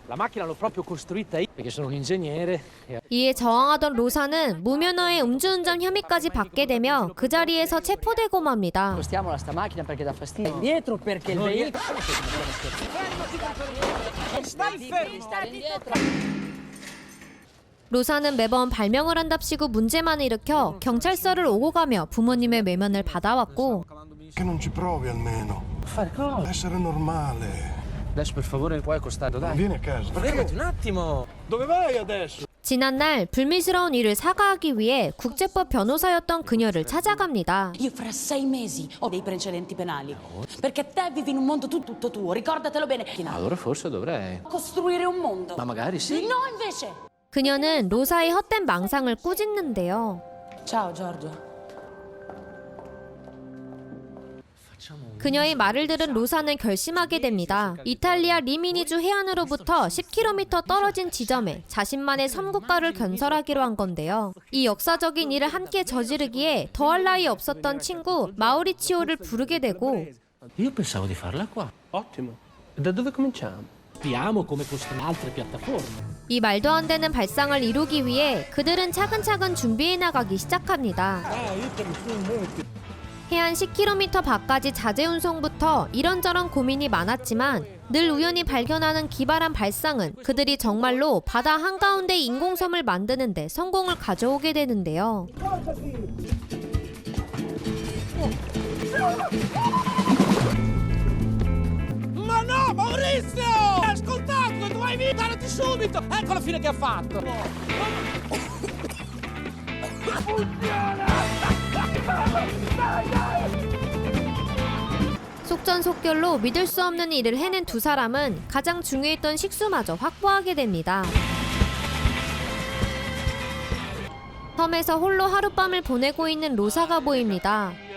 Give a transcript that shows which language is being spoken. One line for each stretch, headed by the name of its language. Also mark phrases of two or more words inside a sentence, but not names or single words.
Korean: 이에 저항하던 로사는 무면허의 음주운전 혐의까지 받게 되며 그 자리에서 체포되고 맙니다. 로사는 매번 발명을 한답시고 문제만 일으켜 경찰서를 오고 가며 부모님의 외면을 받아왔고
Italian: Che non ci provi almeno. Fare cosa? Essere normale. Adesso per favore puoi accostare, dai. Vieni a casa. Fermati un attimo. Dove vai adesso?
Korean: 지난날 불미스러운 일을 사과하기 위해 국제법 변호사였던 그녀를 찾아갑니다.
Italian: Io fra 6 mesi ho dei precedenti penali. Perché te vivi in un mondo tutto tuo, ricordatelo bene. Allora forse dovrei. Costruire un mondo. Ma magari sì. No, invece.
Korean: 그녀는 로사의 헛된 망상을 꾸짖는데요.
Italian: Ciao, Giorgio.
Korean: 그녀의 말을 들은 로사는 결심하게 됩니다. 이탈리아 리미니주 해안으로부터 10km 떨어진 지점에 자신만의 섬국가를 건설하기로 한 건데요. 이 역사적인 일을 함께 저지르기에 더할 나위 없었던 친구 마우리치오를 부르게 되고
Italian: Io pensavo di farla qua. Ottimo. Da dove cominciamo? Capiamo come costruire altre piattaforme.
Korean: 이 말도 안 되는 발상을 이루기 위해 그들은 차근차근 준비해 나가기 시작합니다. 해안 10km 밖까지 자재 운송부터 이런저런 고민이 많았지만 늘 우연히 발견하는 기발한 발상은 그들이 정말로 바다 한가운데 인공섬을 만드는 데 성공을 가져오게 되는데요.
Italian: Ma no, Maurizio! Hai ascoltato, dovevi aiutarti subito! Ecco la fine che ha fatto!
Korean: 속전속결로 믿을 수 없는 일을 해낸 두 사람은 가장 중요했던 식수마저 확보하게 됩니다. 섬에서 홀로 하룻밤을 보내고 있는 로사가 보입니다.